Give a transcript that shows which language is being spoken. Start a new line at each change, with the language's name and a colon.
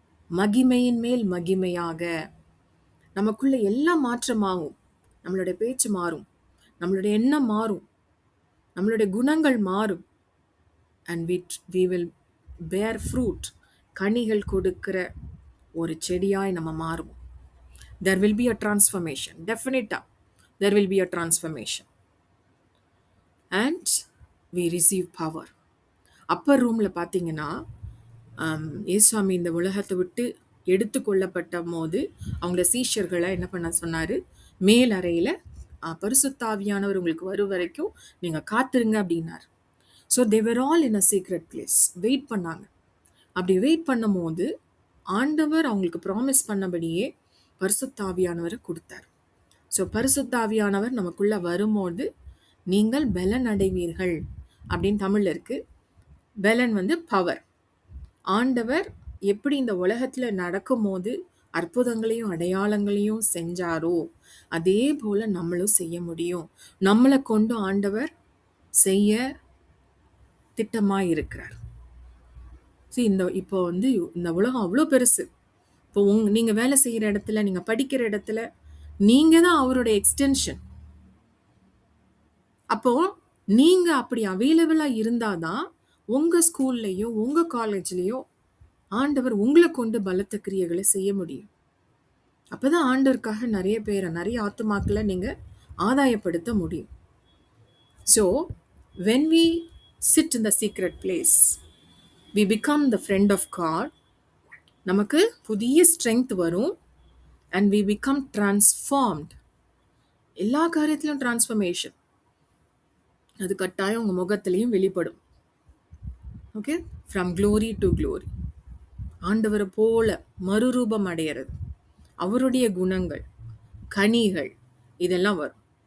Tamil: மகிமையின் மேல் மகிமையாக நமக்குள்ள எல்லாம் மாற்றமாகும். நம்மளுடைய பேச்சு மாறும், நம்மளுடைய எண்ணம் மாறும், நம்மளுடைய குணங்கள் மாறும்.
English: and we will bear fruit.
Tamil: கனிகள் கொடுக்கிற ஒரு செடியாய் நம்ம மாறும்.
English: there will be a transformation. Definitely there will be a transformation. and we receive power.
Tamil: Appar ரூமில் பார்த்தீங்கன்னா ஏசுவாமி இந்த உலகத்தை விட்டு எடுத்து கொள்ளப்பட்ட போது அவங்கள சீஷர்களை என்ன பண்ண சொன்னார்? மேல் அறையில் பரிசுத்தாவியானவர் உங்களுக்கு வரும் வரைக்கும் நீங்கள் காத்துருங்க அப்படின்னார்.
English: So they were all in a secret place.
Tamil: Wait பண்ணாங்க. அப்படி வெயிட் பண்ணும் போது ஆண்டவர் அவங்களுக்கு ப்ராமிஸ் பண்ணபடியே பரிசுத்தாவியானவரை கொடுத்தார். ஸோ பரிசுத்தாவியானவர் நமக்குள்ளே வரும்போது நீங்கள் பலன் அடைவீர்கள் அப்படின்னு தமிழில் இருக்குது. பலன் பவர். ஆண்டவர் எப்படி இந்த உலகத்தில் நடக்கும்போது அற்புதங்களையும் அடையாளங்களையும் செஞ்சாரோ அதே போல் நம்மளும் செய்ய முடியும். நம்மளை கொண்டு ஆண்டவர் செய்ய திட்டமாக இருக்கிறார். இப்போ இந்த உலகம் அவ்வளோ பெருசு. இப்போ நீங்கள் வேலை செய்கிற இடத்துல, நீங்கள் படிக்கிற இடத்துல நீங்கள் தான் அவருடைய எக்ஸ்டென்ஷன். அப்போது நீங்க அப்படி அவைலபிளா இருந்தாதான் உங்க ஸ்கூல்லயோ உங்க காலேஜ்லயோ ஆண்டவர் உங்களை கொண்டு பலத்த கிரியைகளை செய்ய முடியும். அப்பதான் ஆண்டவருக்காக நிறைய பேரை, நிறைய ஆத்துமாக்களை நீங்க ஆதாயப்படுத்த முடியும்.
English: So when we sit in the secret place, we become the friend of God.
Tamil: நமக்கு புதிய ஸ்ட்ரென்த் வரும்.
English: and we become transformed.
Tamil: எல்லா காரியத்திலும் டிரான்ஸ்ஃபர்மேஷன் அது கட்டாயம் உங்க முகத்திலையும் வெளிப்படும். Okay, from glory to glory. ஆண்டவரை போல மறுரூபம் அடையிறது, அவருடைய குணங்கள், கனிகள் இதெல்லாம் வரும்.